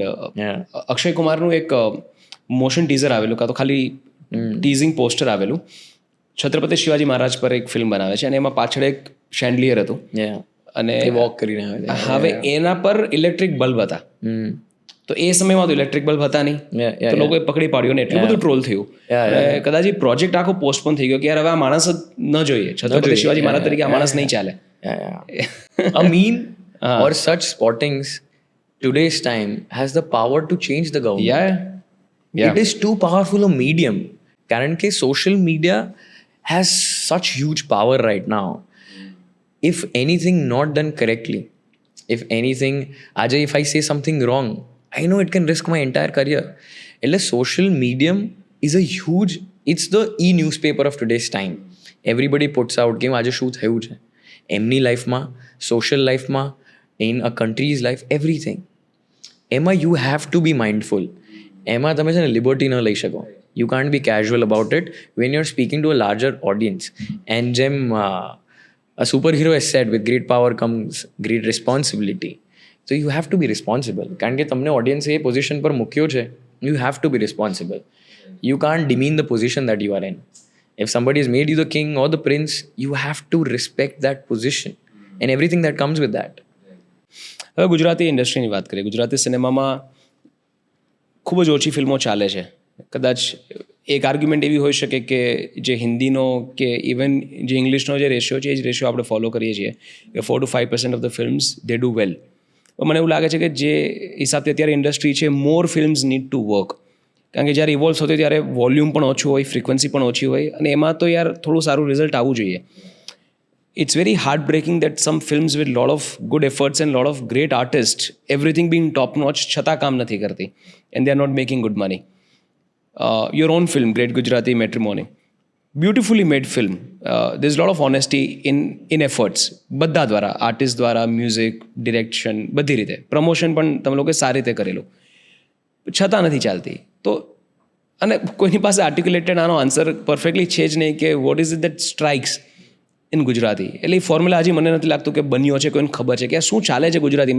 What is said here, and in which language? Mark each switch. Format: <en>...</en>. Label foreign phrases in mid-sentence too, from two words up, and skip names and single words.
<gu>અક્ષય કુમારનું એક</gu> <en>motion teaser</en> <gu>આવેલું, કાં તો ખાલી</gu> <en>teasing poster</en> <gu>આવેલું, છત્રપતિ શિવાજી મહારાજ પર એક ફિલ્મ બનાવે છે અને એમાં પાછળ એક શેન્ડલિયર હતું અને વોક કરીને હવે એના પર</gu> <en>electric bulb</en> <gu>હતા. તો એ સમયમાં તો</gu> <en>electric bulb</en> <gu>હતા નહીં, તો લોકોએ પકડી પાડ્યો ને એટલું બધું ટ્રોલ થયું. કદાચ એ પ્રોજેક્ટ આખો પોસ્ટપોન થઈ ગયો કે યાર હવે આ માણસ જ ન જોઈએ, છત્રપતિ શિવાજી મહારાજ તરીકે આ માણસ નહીં ચાલે.</gu> <en>A meme or such spottings today's time has the power to change the government. It is too powerful a medium.</en> <gu>કારણ કે</gu> <en>social media has such huge power right now. if anything not done correctly, if anything, આજે if I say something wrong, I know it can risk my entire career. એટલે social medium is a huge, it's the e-newspaper of today's time. Everybody puts out</en> <gu>કે આજે શું થયું છે એમની લાઈફમાં, સોશિયલ લાઈફમાં,</gu> <en>in a country's life, everything. એમાં you have to be mindful.</en> <gu>એમાં તમે છે ને લિબર્ટી ન લઈ શકો.</gu> <en>You can't be casual about it when you're speaking to a larger audience. And જેમ a superhero has said, with great power comes great responsibility. So you have to be responsible.</en> <gu>કારણ કે તમને audience એ position પર મૂક્યો છે,</gu> <en>you have to be responsible. You can't demean the position that you are in. If somebody has made you the king or the prince, you have to respect that position and everything that comes with that.</en> <gu>હવે ગુજરાતી ઇન્ડસ્ટ્રીની વાત કરીએ. ગુજરાતી સિનેમામાં ખૂબ જ ઓછી ફિલ્મો ચાલે છે. કદાચ એક આર્ગ્યુમેન્ટ એવી હોઈ શકે કે જે હિન્દીનો કે ઇવન જે ઇંગ્લિશનો જે રેશિયો છે એ જ રેશિયો આપણે ફોલો કરીએ છીએ કે</gu> <en>4 to 5% of the films they do well.</en> <gu>પણ મને એવું લાગે છે કે જે હિસાબથી અત્યારે ઇન્ડસ્ટ્રી છે,</gu> <en>more films need to work.</en> <gu>કારણ કે જ્યારે ઇવોલ્વ થતો ત્યારે વોલ્યુમ પણ ઓછું હોય, ફ્રિકવન્સી પણ ઓછી હોય, અને એમાં તો યાર થોડું સારું રિઝલ્ટ આવવું જોઈએ.</gu> <en>It's very heartbreaking that some films with lot of good efforts and lot of great artists, everything being top notch,</en> <gu>છતાં કામ નથી કરતી</gu> <en>and they are not making good money. Your own film, Great Gujarati Matrimony, beautifully made film. There's a lot of honesty in efforts.</en> <gu>બધા દ્વારા, આર્ટિસ્ટ દ્વારા, મ્યુઝિક, ડિરેક્શન, બધી રીતે પ્રમોશન પણ તમે લોકોએ સારી રીતે કરેલું, છતાં નથી ચાલતી. તો અને કોઈની પાસે આર્ટિક્યુલેટેડ આનો</gu> <en>answer perfectly</en> <gu>છે જ નહીં કે</gu> <en>what is it that strikes in Gujarati.</en> <gu>એટલે એ ફોર્મ્યુલા હજી મને નથી લાગતું કે બન્યો છે, કોઈને ખબર છે કે આ શું ચાલે છે ગુજરાતીમાં.</gu>